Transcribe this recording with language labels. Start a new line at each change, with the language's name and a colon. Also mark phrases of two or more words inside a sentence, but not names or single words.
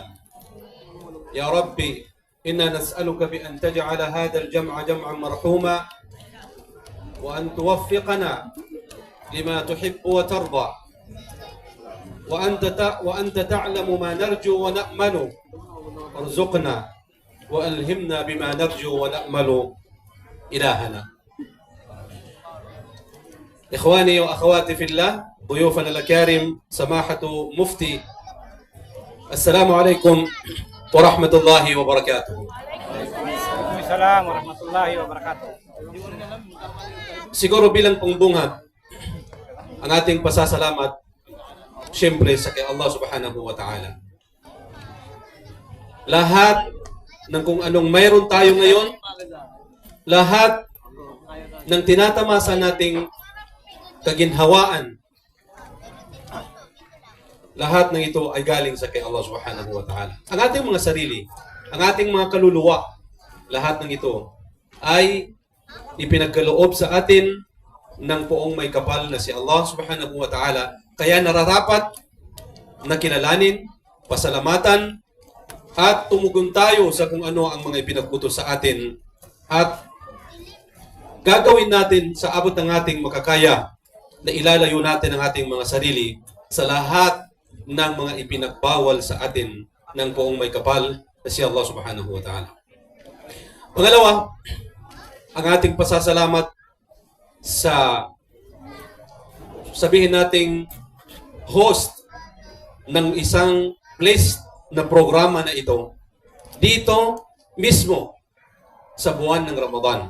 Arabic: يا ربي إنا نسألك بأن تجعل هذا الجمع جمعا مرحوما، وأن توفقنا لما تحب وترضى، وأنت تعلم ما نرجو ونأمل، ارزقنا وألهمنا بما نرجو ونأمل إلهنا. إخواني وأخواتي في الله، ضيوفنا الأكارم، سماحة مفتي، السلام عليكم ورحمة الله وبركاته. السلام عليكم ورحمة الله وبركاته.
Filipino: Siguro bilang pangbungad, ang ating pasasalamat siyempre sa kay
Arabic: الله سبحانه وتعالى.
Filipino: Lahat ng kung anong mayroon tayo ngayon, lahat ng tinatamasa nating kaginhawaan, lahat ng ito ay galing sa kay
Arabic: الله سبحانه وتعالى.
Filipino: Ang ating mga sarili, ang ating mga kaluluwa, lahat ng ito ay ipinagkaloob sa atin ng poong may kapal na si
Arabic: الله سبحانه وتعالى.
Filipino: Kaya nararapat na kilalanin, pasalamatan, at tumugon tayo sa kung ano ang mga ipinagbuto sa atin at gagawin natin sa abot ng ating makakaya na ilalayo natin ang ating mga sarili sa lahat ng mga ipinagbawal sa atin ng poong may kapal na si
Arabic: الله سبحانه وتعالى.
Filipino: Pangalawa, ang ating pasasalamat sa sabihin nating host ng isang place na programa na ito dito mismo sa buwan ng Ramadan.